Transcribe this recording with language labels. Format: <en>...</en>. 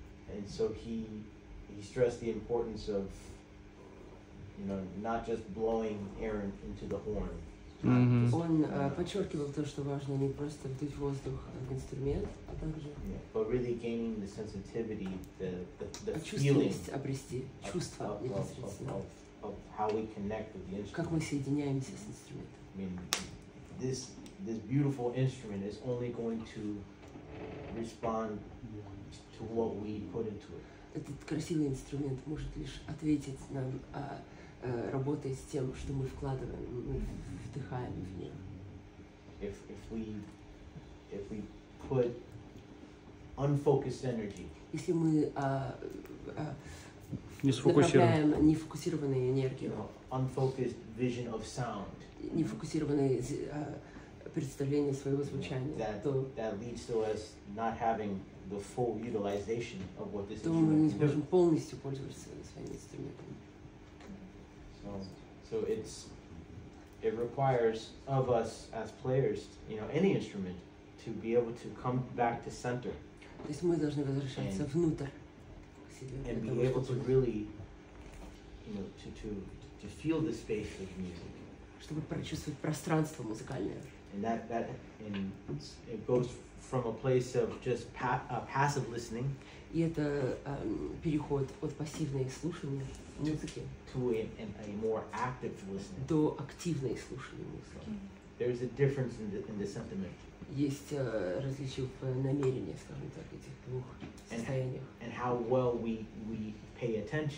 <en>And so he stressed the importance of not just blowing air into the horn.</en> <ru>Он подчеркивал то, что важно не просто вдуть воздух в инструмент, а также</ru> <en>but really gaining the sensitivity, the feeling</en> <ru>обрести чувство непосредственно,</ru> <en>of how we connect with the instrument.</en> <ru>Как мы соединяемся с инструментом.</ru> <en>I mean, this beautiful instrument is only going to respond to what we put into it.</en> <ru>Этот красивый инструмент может лишь ответить нам, работая с тем, что мы вкладываем, мы вдыхаем в него.</ru> <en>If we put unfocused energy,</en> <ru>если мы направляем нефокусированную энергию,</ru> <en>unfocused vision of sound,</en> <ru>нефокусированное представление своего звучания,</ru> <en>that leads to us not having the full utilization of what this</en> <ru>то мы не</ru> <en>instrument can</en> <ru>сможем</ru> <en>do.</en> <ru>полностью пользоваться своим инструментом.</ru> <en>So it requires of us as players, any instrument, to be able to come back to center.</en> <ru>То есть мы должны возвращаться внутрь к себе,</ru> <en>and be able to really, to feel the space of music.</en> <ru>Чтобы прочувствовать пространство музыкальное.</ru> <en>And it goes from a place of just passive listening.</en> <ru>И это переход от пассивного слушания музыки</ru> <en>to a more active listening.</en> <ru>До активного слушания музыки.</ru> <en>There's a difference in the sentiment.</en> <ru>Есть различия в намерении, скажем так, этих двух состояниях.</ru> <en>And how well we pay attention.</en>